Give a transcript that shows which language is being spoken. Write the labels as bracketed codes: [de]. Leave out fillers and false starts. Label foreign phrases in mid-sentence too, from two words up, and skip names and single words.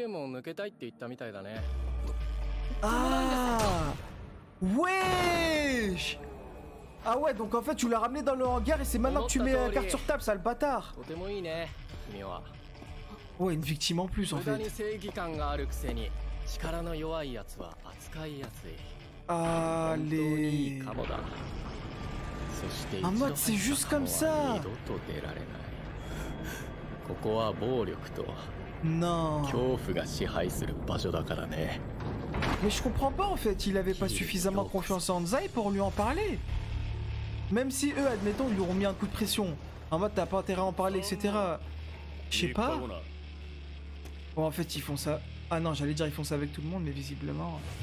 [fr] Ah! Wesh! Ah ouais, donc en fait, tu l'as ramené dans le hangar et c'est maintenant que tu mets la carte sur table, ça le bâtard. Ouais, une victime en plus, en fait. [ja] 力の弱いやつは扱いやすい。 Ah, 本当にいい [fr] les... [ja] カモだ。そして一 [fr] En [ja] 度 [fr] mode, c'est [ja] 入っ [fr] juste [ja] たカモ [fr] comme [ja] は [fr] ça. [ja] 二度と出られない。ここは暴力と [fr] Non. [ja] 恐怖が支配する場所だからね。 [fr] Mais je comprends pas en fait, il avait pas suffisamment confiance en Zai pour lui en parler. Même si eux, admettons, ils lui auront mis un coup de pression. En mode, t'as pas intérêt à en parler, etc. Je sais pas. Bon, en fait, ils font ça. Ah non, j'allais dire ils font ça avec tout le monde, mais visiblement.